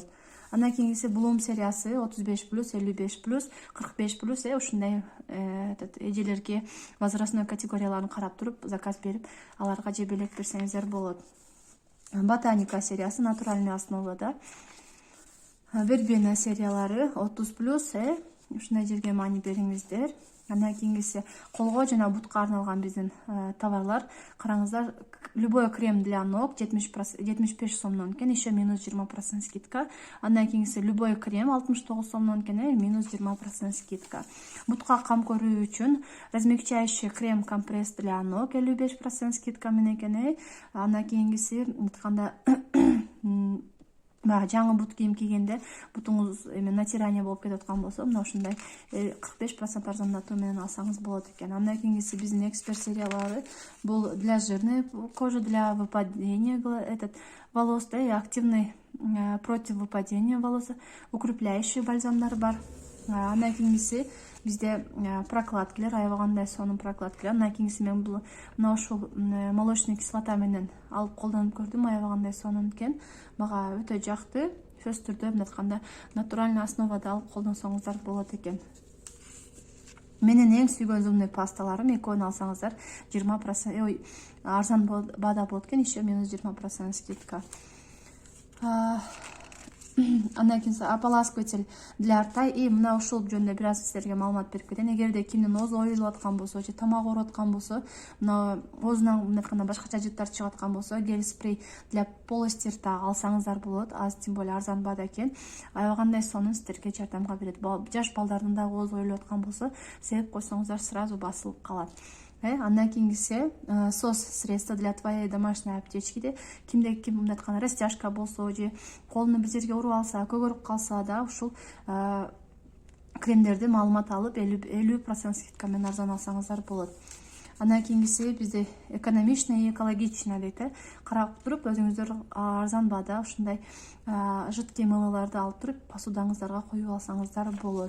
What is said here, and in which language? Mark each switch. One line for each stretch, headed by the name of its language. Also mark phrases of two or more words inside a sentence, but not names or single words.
Kyrgyz: Андан кийинкиси Bloom сериясы 35+, 55+, 45+, ушундай эжелерге
Russian: возрастной категорияларын
Kyrgyz: карап туруп заказ берип, аларга же белек берсеңиздер болот. Ботаника сериясы
Russian: натуральный основада.
Kyrgyz: Вербена сериялары 30+, ушундай жерге маани бериңиздер. Андан кийинкиси колго жана бутка арналган биздин товарлар. Караңыздар,
Russian: любой крем для ног 75
Kyrgyz: сомдон экен,
Russian: еще минус 20% скидка.
Kyrgyz: Андан кийинкиси
Russian: любой крем
Kyrgyz: 69 сомдон экен,
Russian: минус 20% скидка.
Kyrgyz: Бутка кам көрүү үчүн
Russian: размягчающий крем компресс для ног 55% скидка
Kyrgyz: менен экен. Андан кийинкиси айтканда жаңы бут кийим кийгенде бутуңуз эме натирание болуп кетип аткан болсо мына ушундай 45% арзандатуу менен алсаңыз болот экен. Андан кийинкиси биздин эксперт сериялары бул
Russian: для жирной кожи, для выпадения волос, да, и активный против выпадения волос, укрепляющий бальзамдар бар.
Kyrgyz: Андан кийинкиси бизде прокладкалар, аябагандай сонун прокладкалар. Андан кийинкиси мен бул мына ушул
Russian: молочный кислота
Kyrgyz: менен алып колдонуп көрдүм, аябагандай сонун экен. Мага өтө жакты. Сөзсүз түрдө мындай айтканда
Russian: натуральный основада
Kyrgyz: алып колдонсоңуздар болот экен. Менин эң сүйгөн
Russian: зубный пасталарым,
Kyrgyz: экөөнү алсаңыздар 20% арзан баада болот экен,
Russian: еще минус 20% скидка.
Kyrgyz: Андан кийин
Russian: ополаскиватель для рта,
Kyrgyz: и мына ушул жөнүндө бир аз силерге маалымат берип кетейин. Эгерде кимдин оозу оюлуп аткан болсо же тамагы ооруп аткан болсо, мына оозунан мындай айтканда башкача жыттар чыгып аткан болсо,
Russian: гель спрей для полости рта
Kyrgyz: алсаңыздар болот. Аз,
Russian: тем более
Kyrgyz: арзан баада экен. Аябагандай сонун силерге жардамга берет. Жаш балдардын да оозу оюлуп аткан болсо, себеп койсоңуздар сразу басылып калат. Андан кийинкиси
Russian: сос средство для твоей домашней аптечки.
Kyrgyz: Кимде ким мындай айтканда растяжка болсо же колуну бир жерге уруп алса, көгөрүп калса да ушул кремдерди маалымат алып 50% скидка менен арзан алсаңыздар болот. Андан кийинкиси бизде
Russian: экономично и экологично
Kyrgyz: дейт. Карап туруп өзүңүздөр арзан баада ушундай
Russian: жидкий мылыларды
Kyrgyz: алып туруп посудаңыздарга коюп алсаңыздар болот.